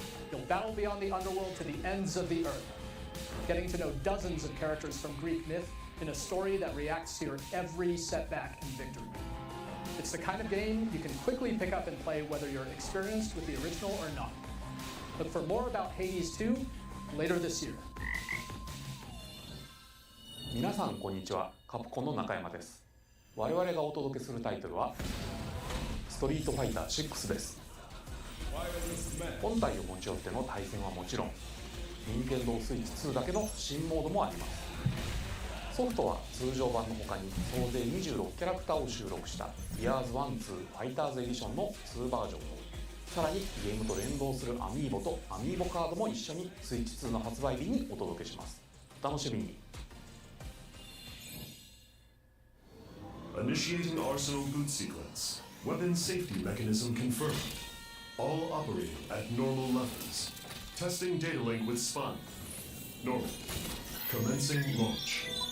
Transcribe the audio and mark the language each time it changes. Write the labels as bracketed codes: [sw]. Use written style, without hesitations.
[en] You'll battle beyond the underworld to the ends of the earth, getting to know dozens of characters from Greek myth in a story that reacts to your every setback and victory. It's the kind of game you can quickly pick up and play whether you're experienced with the original or not. Look for more about Hades 2 later this year. [ja] 皆さんこんにちは、カプコンの中山です。我々がお届けするタイトルはストリートファイター6です。本体を持ち寄っての対戦はもちろん、任天堂スイッチ2だけの新モードもあります。ソフトは通常版の他に総勢26キャラクターを収録したイヤーズ1、2ファイターズエディションの2バージョンと、さらにゲームと連動するアミーボとアミーボカードも一緒にスイッチ2の発売日にお届けします。お楽しみに。 [en] Initiating Arsenal boot sequence. Weapon safety mechanism confirmed. All operating at normal levels. Testing data link with Spine. Normal. Commencing launch.